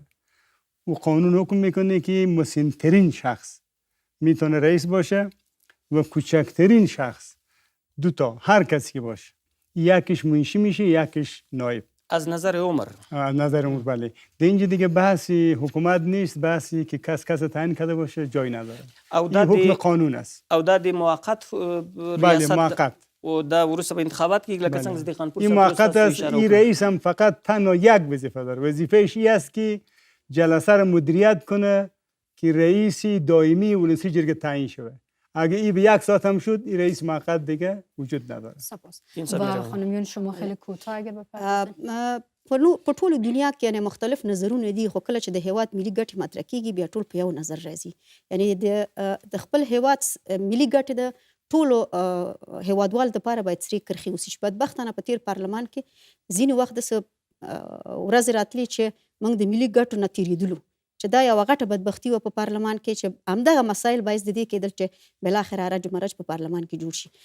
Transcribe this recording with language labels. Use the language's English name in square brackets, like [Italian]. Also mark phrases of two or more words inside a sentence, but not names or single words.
[Persian] او قانون حکم میکنه که مسن‌ترین شخص میتونه رئیس باشه و کوچکترین شخص دوتا، هر کسی که باشه، یکیش منشی میشه، یکیش نایب. از نظر عمر. از نظر عمر بله. در اینجا دیگه بحثی حکومت نیست، بحثی که کس تعیین کرده باشه جای نداره. این حکم قانون است. [Pashto] او دا د موقت [Persian] بله [Pashto] ریاست موقت. و دا ورسته به انتخابات کې لکه څنګه د خانپور [Persian] این موقت است. این رئیس هم فقط تنها یک وظیفه داره. وظیفه‌اش این است که جلسه را مدیریت کنه که رئیس دائمی ولسی جرگه تعیین شود. اگه این به یک ساعت هم شد، این رئیس موقت دیگه وجود نداره. سپاس. و خانم یون شما خیلی کوتاه اگر بپرسید. [Pashto] په ټولو دنیا کې یعنی مختلف نظرونه دي، خو کله چې د هیواد ملي ګټې مطرح کیږي بیا ټول په یو نظر راځي. یعنی د خپل هیواد ملي ګټې د ټولو هیوادوالو لپاره باید سرې کرښې وسي. چې بدبختانه په تیر پارلمان کې ځینې وخت داسې ورځې راتلې چې موږ د ملي ګټو نه تېرېدلو، چې دا یوه غټه بدبختي وه په پارلمان کې، چې همدغه مسایل باعث د دې کېدل چې بالاخره رج مرج په پارلمان کې جوړ شي.